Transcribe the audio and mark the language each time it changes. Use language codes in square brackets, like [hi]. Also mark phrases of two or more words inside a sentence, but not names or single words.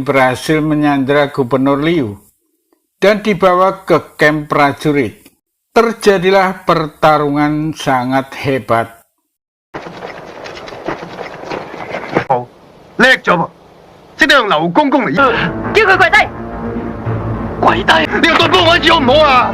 [id] berhasil menyandra Gubernur Liu dan dibawa ke kamp prajurit. Terjadilah pertarungan sangat hebat. [yue] 叻咗噃，識得用劉公公嚟。叫佢跪低。跪低！你個對幫我一次好唔好啊？